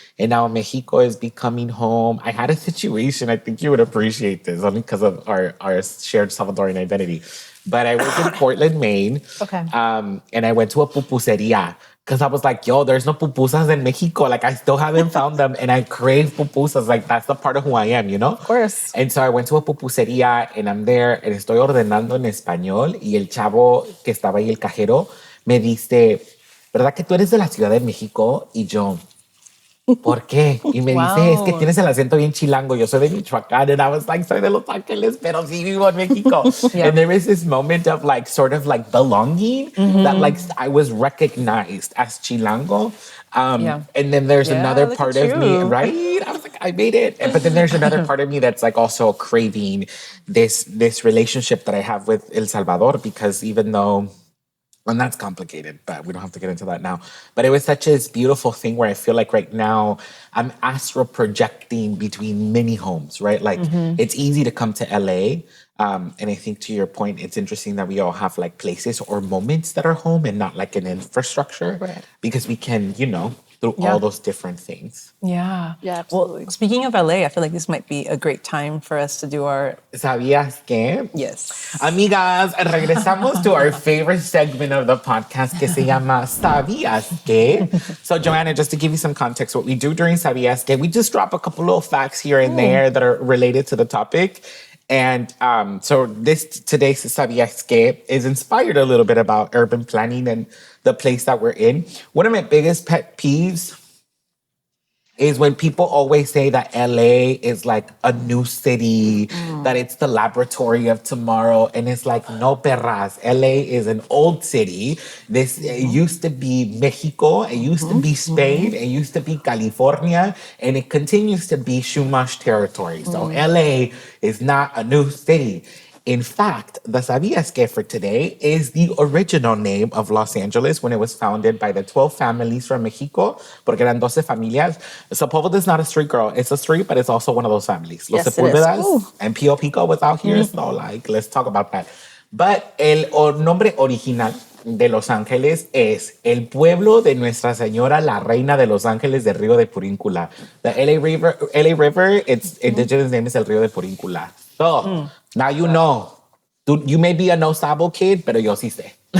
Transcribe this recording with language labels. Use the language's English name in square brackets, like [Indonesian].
[English] And now Mexico is becoming home. I had a situation, I think you would appreciate this, only because of our shared Salvadoran identity. But I was in Portland, Maine, and I went to a pupuseria because I was like, yo, there's no pupusas in Mexico. Like, I still haven't found them, and I crave pupusas. Like, that's the part of who I am, Of course. And so I went to a pupuseria, and I'm there, [Spanish] and estoy ordenando en español, y el chavo que estaba ahí, el cajero, me dice, ¿verdad que tú eres de la Ciudad de México? Y yo, ¿por qué? Y me dice, es que tienes el acento bien chilango. Yo soy de Michoacán. [English] And I was like, [Spanish] soy de Los Ángeles, pero sí vivo en México. [English] And there was this moment of like, sort of like belonging that like I was recognized as chilango. And then there's another part of me, right? I was like, I made it. But then there's another part of me that's like also craving this relationship that I have with El Salvador, because even though, and that's complicated, but we don't have to get into that now. But it was such a beautiful thing where I feel like right now I'm astral projecting between many homes, right? Like it's easy to come to LA. And I think to your point, it's interesting that we all have like places or moments that are home and not like an infrastructure, because we can, through all those different things. Yeah. Yeah, absolutely. Well, speaking of LA, I feel like this might be a great time for us to do our... [Spanish] ¿Sabías qué? [English] Yes. [Spanish] Amigas, regresamos [English] to our favorite segment of the podcast [Spanish] que se llama ¿Sabías qué? [English] So, Johanna, just to give you some context, what we do during ¿Sabías qué? We just drop a couple little facts here and there that are related to the topic. And so today's ¿Sabías qué? Is inspired a little bit about urban planning and the place that we're in. One of my biggest pet peeves is when people always say that LA is like a new city, that it's the laboratory of tomorrow. And it's like, no, perras. LA is an old city. It used to be Mexico. It used to be Spain. It used to be California. And it continues to be Chumash territory. So LA is not a new city. In fact, the ¿Sabías qué? For today is the original name of Los Angeles when it was founded by the 12 families from Mexico, [Spanish] porque eran 12 familias. [English] Sepulveda is not a street, girl. It's a street, but it's also one of those families. Los Sepulvedas and Pio Pico was out here. So, like, let's talk about that. [Spanish] But el nombre original de Los Ángeles es el pueblo de Nuestra Señora, la Reina de Los Ángeles del Río de Puríncula. [English] The LA River, its indigenous name is el Río de Puríncula. So, now you know. You may be a no sabo kid, [Spanish] pero yo sí sé.